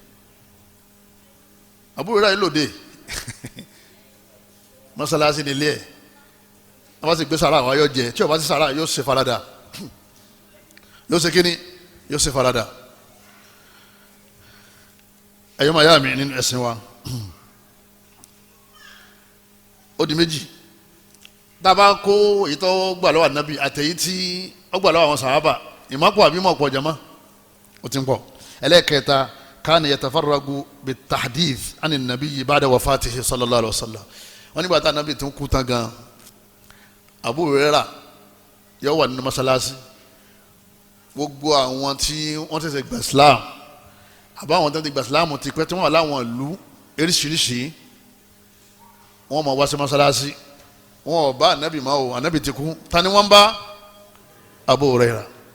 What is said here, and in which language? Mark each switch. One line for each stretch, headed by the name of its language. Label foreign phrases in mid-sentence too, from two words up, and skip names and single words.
Yoruba: Abu Hurairah lòdì mọ́sálásí nílé ẹ̀ wọ́n bá sì gbé sàrà àwọn ayọ́ jẹ tí ó bá sì sàrà yóò ṣe farada yóò ṣe kíni yóò ṣe farada ẹ̀yọ́ màá yá mi nínú ẹ̀sìn wa ó di méjì dábàá kó èyí tó gbà lọ́wọ́ ànábì àtẹ̀yí tí ó gbà lọ́wọ́ àwọn sàhábà ìmọ̀pọ̀ àbí mọ̀pọ̀ jama ó ti ń pọ̀ ẹlẹ́ẹ̀kẹta
Arabic: كان يتفرغ بالتحديث عن النبي بعد وفاته صلى الله عليه وسلم
Yoruba: wọ́n nígbà tá ànábì tó ń kú tán gan Abu Hurairah yóò wà nínú masalasi gbogbo àwọn tí wọ́n tẹ̀sẹ̀ gba Islam àbáwọn tó ti gba Islam ti pẹ́ tí wọ́n wà láwọn ìlú eríṣiríṣi wọ́n máa wá sí masalasi wọn ò bá anabi máa wò anabi ti kú ta ni wọ́n bá Abu Hurairah.